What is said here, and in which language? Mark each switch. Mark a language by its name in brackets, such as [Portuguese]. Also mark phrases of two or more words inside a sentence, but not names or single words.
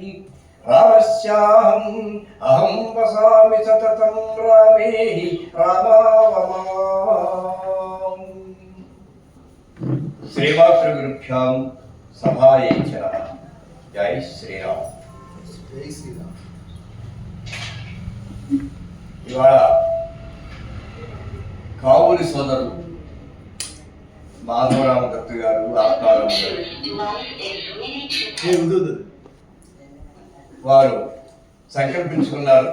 [Sanskrit] रामस्याहम् अहं वसामि सततं रामे हि रामावमाम्। श्रीमातृगुरुभ्यां सभायै च नमः। जय श्रीराम। जय श्रीराम। [Telugu] ఇవాళ కావులి సోదరులు మాధవరామ దత్తు గారు, ఆత్మారాం గారు వారు సంకల్పించుకున్నారు.